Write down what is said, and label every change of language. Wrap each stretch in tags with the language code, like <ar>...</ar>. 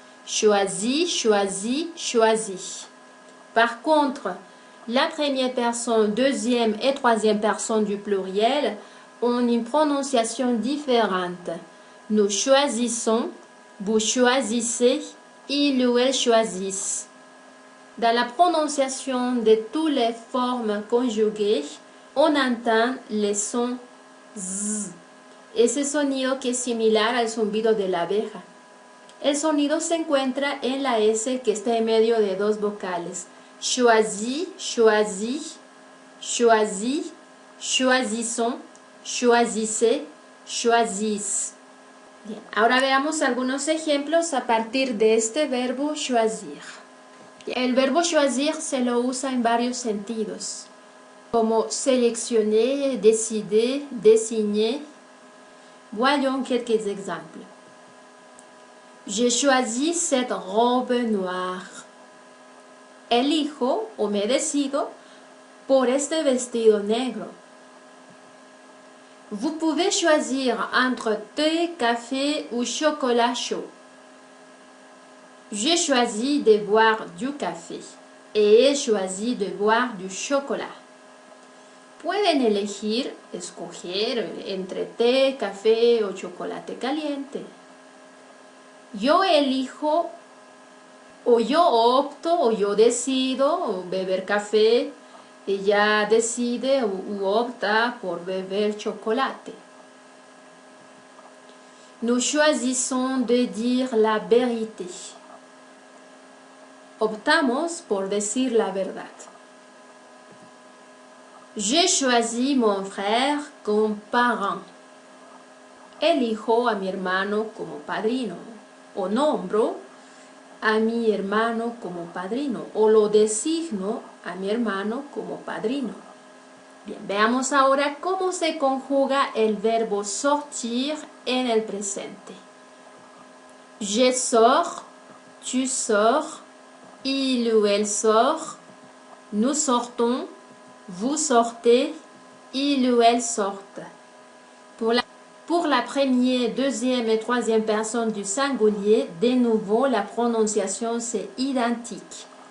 <fr>Choisis, choisis, choisis. Par contre, la première personne, deuxième et troisième personne du pluriel ont une prononciation différente. Nous choisissons, vous choisissez, il ou elle choisissent. Dans la prononciation de toutes les formes conjuguées, on entend le son Z.</fr> <es>Ese sonido que es similar al zumbido de la abeja. El sonido se encuentra en la S que está en medio de dos vocales.</es> <fr>Choisis, choisis, choisis, choisissons, choisissez, choisissent.</fr> <es>Bien, ahora veamos algunos ejemplos a partir de este verbo choisir. El verbo choisir se lo usa en varios sentidos, como seleccionner, décider, désigner.</es> <fr>Voyons quelques exemples. J'ai choisi cette robe noire.</fr> <es>Elijo o me decido por este vestido negro.</es> <fr>Vous pouvez choisir entre thé, café ou chocolat chaud. J'ai choisi de boire du café et he choisi de boire du chocolat.</fr> <es>Pueden elegir, escoger entre té, café o chocolate caliente. Yo elijo o yo opto o yo decido beber café. Ella decide u opta por beber chocolate.</es> <fr>Nous choisissons de dire la vérité.</fr> <es>Optamos por decir la verdad.</es> <fr>J'ai choisi mon frère comme parent.</fr> <es>Elijo a mi hermano como padrino. O nombro a mi hermano como padrino. O lo designo a mi hermano como padrino. Bien, veamos ahora cómo se conjuga el verbo sortir en el presente.</es> <fr>Je sors, tu sors, il ou elle sort, nous sortons, vous sortez, il ou elle sortent. Pour la première, deuxième et troisième personne du singulier, de nouveau, la prononciation c'est identique.</fr>